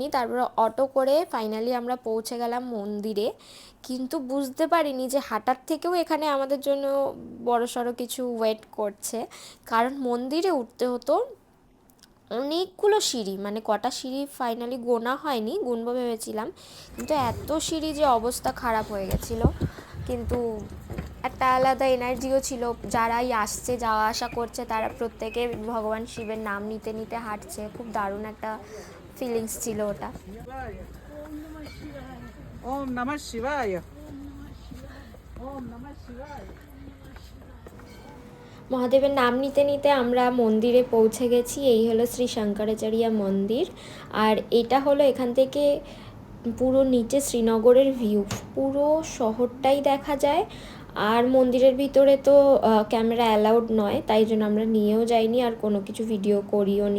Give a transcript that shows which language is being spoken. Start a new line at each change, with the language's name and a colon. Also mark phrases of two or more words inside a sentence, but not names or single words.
Bangla: তারপরে অটো করে ফাইনালি আমরা পৌঁছে গেলাম মন্দিরে, কিন্তু বুঝতে পারিনি যে হাঁটার থেকেও এখানে আমাদের জন্য বড়সড় কিছু ওয়েট করছে, কারণ মন্দিরে উঠতে হতো অনেকগুলো সিঁড়ি, মানে কটা সিঁড়ি ফাইনালি গোনা হয়নি, গুনবো ভেবেছিলাম, কিন্তু এত সিঁড়ি যে অবস্থা খারাপ হয়ে গেছিলো। কিন্তু একটা আলাদা এনার্জিও ছিল, যারাই আসছে যাওয়া আসা করছে তারা প্রত্যেকে ভগবান শিবের নাম নিতে নিতে হাঁটছে, খুব দারুণ একটা ফিলিংস ছিল ওটা।
Sanskrit: ओम नमः शिवाय। ओम नमः शिवाय।
Bangla: মহাদেবের নাম নিতে নিতে আমরা মন্দিরে পৌঁছে গেছি। এই হলো শ্রী শঙ্করাচার্য মন্দির। আর এটা হলো এখান থেকে পুরো নিচে শ্রীনগরের ভিউ, পুরো শহরটাই দেখা যায়। আর মন্দিরের ভিতরে তো ক্যামেরা অ্যালাউড নয়, তাই জন্য আমরা নিয়েও যাইনি আর কোনো কিছু ভিডিও করিও নি।